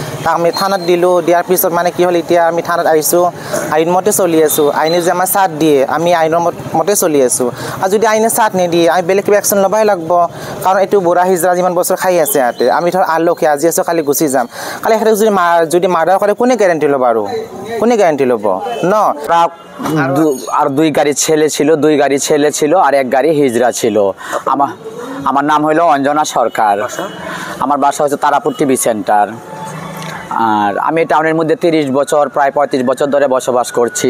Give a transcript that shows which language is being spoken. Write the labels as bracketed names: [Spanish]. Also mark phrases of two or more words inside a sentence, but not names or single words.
[Assamese] আমি থানাত দিলোঁ, দিয়াৰ পিছত মানে কি হ'ল এতিয়া আমি থানাত আহিছোঁ, আইন মতে চলি আছোঁ। আইনে যে আমাৰ চাথ দিয়ে আমি আইনৰ মতে চলি আছোঁ। আৰু যদি আইনে চাথ নিদিয়ে আমি বেলেগ কিবা একশ্যন ল'বই লাগিব, কাৰণ এইটো বুঢ়া হিজৰা যিমান বছৰ খাই আছে ইয়াতে। আমি ধৰ আলহী আজি আছোঁ কালি গুচি যাম, কালি এখেতক যদি মাৰ্ডাৰ কৰে কোনে গ্যারেন্টি ল'ব আৰু কোনে গ্যারেন্টি ল'ব ন? [Bangla] আর 2 গাড়ি ছেলে ছিল, 2 গাড়ি ছেলে ছিল আর 1 গাড়ি হিজড়া ছিল। আমার নাম হলো অঞ্জনা সরকার, আমার বাসা হচ্ছে তারাপুর টিভি সেন্টার। আর আমি টাউনের মধ্যে 30 বছর প্রায় 35 বছর ধরে বসবাস করছি।